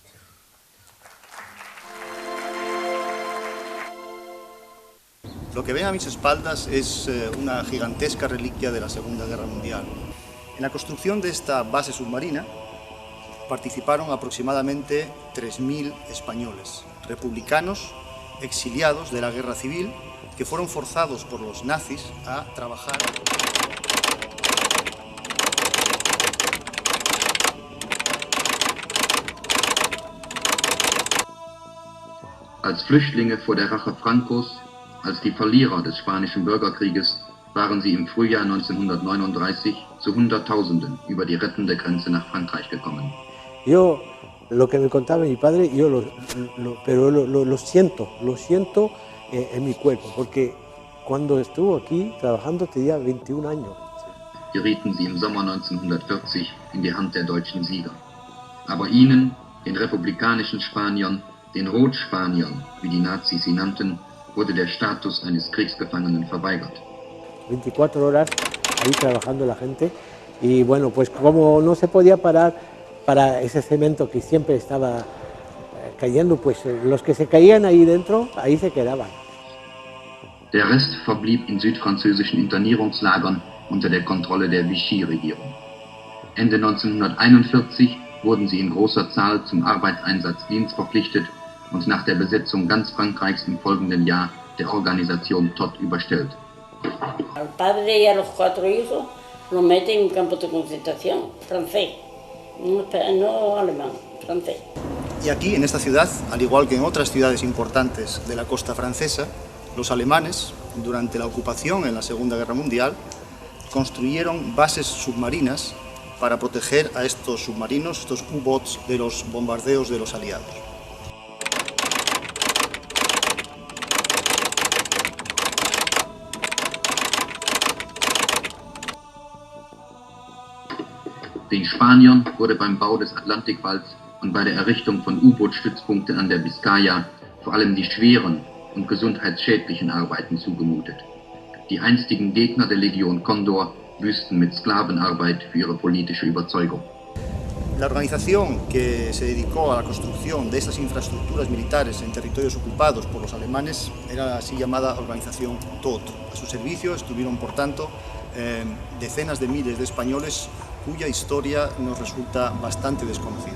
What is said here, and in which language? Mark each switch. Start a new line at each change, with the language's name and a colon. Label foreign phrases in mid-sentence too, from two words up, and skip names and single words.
Spanish: Lo que ven a mis espaldas es una gigantesca reliquia de la Segunda Guerra Mundial. En la construcción de esta base submarina participaron aproximadamente 3.000 españoles, republicanos, exiliados de la Guerra Civil, que fueron forzados por los nazis a trabajar.
German: Als Flüchtlinge vor der Rache Francos, als die Verlierer des Spanischen Bürgerkrieges, waren sie im Frühjahr 1939 zu Hunderttausenden über die rettende Grenze nach Frankreich gekommen.
Spanish: Yo, lo que me contaba mi padre, yo lo siento en mi cuerpo, porque cuando estuvo aquí trabajando tenía 21 años.
German: Gerieten sie im Sommer 1940 in die Hand der deutschen Sieger. Aber ihnen, den republikanischen Spaniern, den Rotspaniern, wie die Nazis sie nannten, wurde der Status eines Kriegsgefangenen verweigert.
Spanish: 24 horas ahí trabajando la gente, y bueno, pues como no se podía parar para ese cemento que siempre estaba cayendo, pues los que se caían ahí dentro, ahí se quedaban.
German: Der Rest verblieb in südfranzösischen Internierungslagern unter der Kontrolle der Vichy-Regierung. Ende 1941 wurden sie in großer Zahl zum Arbeitseinsatzdienst verpflichtet und nach der Besetzung ganz Frankreichs im folgenden Jahr der Organisation Todt überstellt.
Spanish: Al padre y a los 4 hijos los meten en campos de concentración, francés, no alemán, francés. Y aquí, en esta ciudad, al igual que en otras ciudades importantes de la costa francesa, los alemanes, durante la ocupación en la Segunda Guerra Mundial, construyeron bases submarinas para proteger a estos submarinos, estos U-boats, de los bombardeos de los aliados.
German: Den Spaniern wurde beim Bau des Atlantikwalls und bei der Errichtung von U-Boot-Stützpunkten an der Biskaya vor allem die schweren und gesundheitsschädlichen Arbeiten zugemutet. Die einstigen Gegner der Legion Condor büßten mit Sklavenarbeit für ihre politische Überzeugung.
Spanish: La organización que se dedicó a la construcción de estas infraestructuras militares en territorios ocupados por los alemanes era la así llamada organización Todt. A su servicio estuvieron, por tanto, decenas de miles de españoles cuya historia nos resulta bastante desconocida.